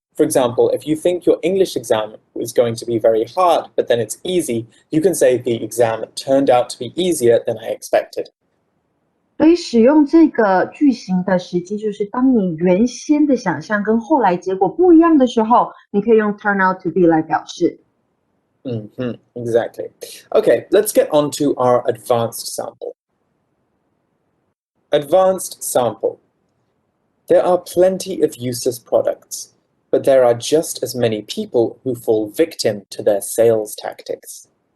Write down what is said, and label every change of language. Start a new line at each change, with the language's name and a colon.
English: For example, if you think your English exam is going to be very hard, but then it's easy, you can say the exam turned out to be easier than I expected.
Chinese: 所以使用这个句型的时机，就是当你原先的想象跟后来结果不一样的时候，你可以用 turn out to be 来表示。
English: Exactly. Okay, let's get on to our advanced sample. Advanced sample. There are plenty of useless products, but there are just as many people who fall victim to their sales tactics.